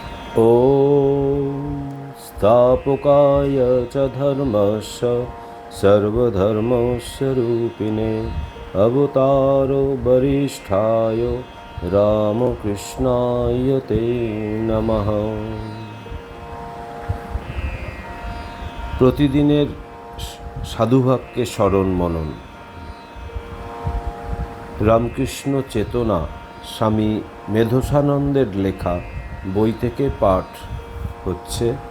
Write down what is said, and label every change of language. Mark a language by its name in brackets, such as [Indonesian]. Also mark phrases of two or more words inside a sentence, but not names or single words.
[Sanskrit] ॐ स्थापकाय च धर्मस्य सर्वधर्मस्वरूपिणे अवतारो वरिष्ठाय रामकृष्णाय ते नमः। [Bangla] প্রতিদিনের সাধুভাবকে স্মরণ মনন। রামকৃষ্ণ চেতনা স্বামী মেধসানন্দের লেখা বই থেকে পাঠ হচ্ছে।